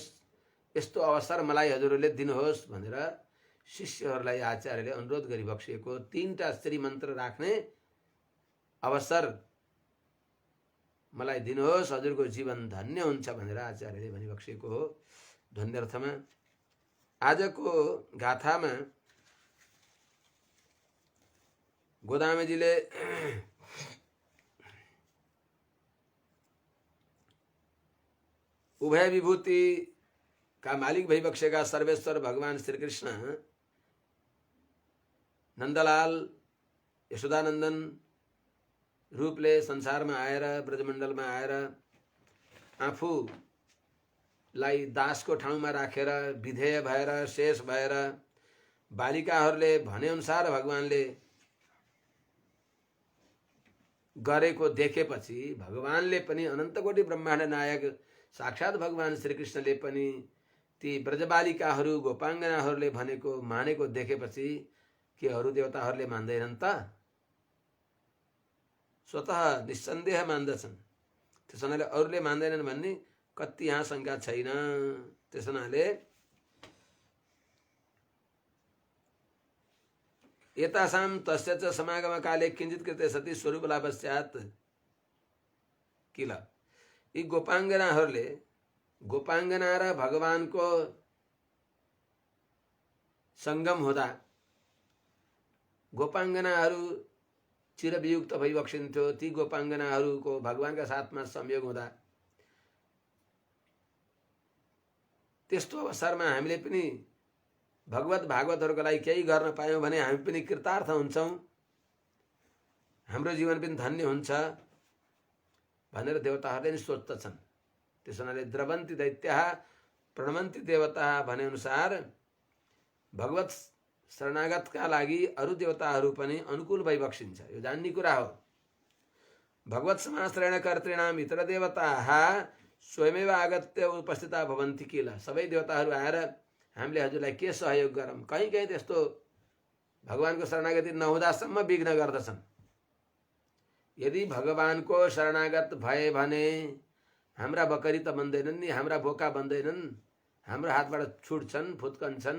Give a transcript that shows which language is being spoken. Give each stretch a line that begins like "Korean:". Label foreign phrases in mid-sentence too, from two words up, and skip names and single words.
Nepali: यस्तो अवसर मलाई हजुरहरूले दिनुहोस् भनेर शिष्यहरूलाई आचार्यले अनुरोध गरी बक्सिएको 3टा श्री मन्त्र राख्ने अवसर मलाई दिनुहोस्, हजुरको जीवन धन्य हुन्छ भनेर आचार्यले भनिबक्सिएको हो। ध्वन्यर्थमा आजको गाथामा गोदामेजीले उभय विभूति का मालिक भइबक्सेका सर्वेश्वर भगवान श्री कृष्ण नन्दलाल यशोदानन्दन रूपले संसारमा आएर ब्रजमण्डलमा आएर आफूलाई दासको ठाउँमा राखेर विधेय भएर शेष भएर बालिकाहरूले भनेअनुसार भगवानले गरेको देखेपछि भगवानले पनि अनन्तकोटि ब्रह्माण्ड नायक साक्षात भगवान श्रीकृष्णले पनि ती ब्रजबालिकाहरू गोपाङ्गनाहरूले भनेको मानेको देखेपछि के अरू देवताहरूले मान्दैनन् त? स्वतः निस्सन्देह मान्दछन्। त्यस हुनाले अरूले मान्दैनन् भन्ने कति यहाँ शङ्का छैन। त्यस हुनाले
Sanskrit: एतासां तस्य च समागम काले किञ्चित् कृते सति स्वरूपलाभस्यात् किल।
Nepali: यी गोपाङ्गनाहरूले गोपाङ्गना र भगवानको सङ्गम हुँदा गोपाङ्गनाहरू चिरवियुक्त भइबक्सिन्थ्यो। ती गोपाङ्गनाहरूको भगवानका साथमा संयोग हुँदा त्यस्तो अवसरमा हामीले पनि भगवत भागवतहरूको लागि केही गर्न पायौँ भने हामी पनि कृतार्थ हुन्छौँ, हाम्रो जीवन पनि धन्य हुन्छ भनेर देवताहरूले नि सोच्दछन्। त्यस हुनाले
Sanskrit: द्रवन्ति दैत्याः प्रणमन्ति देवता
Nepali: भनेअनुसार भगवत शरणागतका लागि अरू देवताहरू पनि अनुकूल भइबक्सिन्छ। यो जान्ने कुरा हो।
Sanskrit: भगवत समाश्रयण कर्तॄणाम इतर देवताः स्वयमेव आगत्य उपस्थिता भवन्ति किल।
Nepali: सबै देवताहरू आएर हामीले हजुरलाई के सहयोग गरौँ, कहीँ कहीँ त्यस्तो भगवानको शरणागति नहुँदासम्म विघ्न गर्दछन्। यदि भगवानको शरणागत भए भने हाम्रा बकरी त बन्दैनन् नि, हाम्रा बोका बन्दैनन्, हाम्रो हातबाट छुट्छन्, फुत्कन्छन्।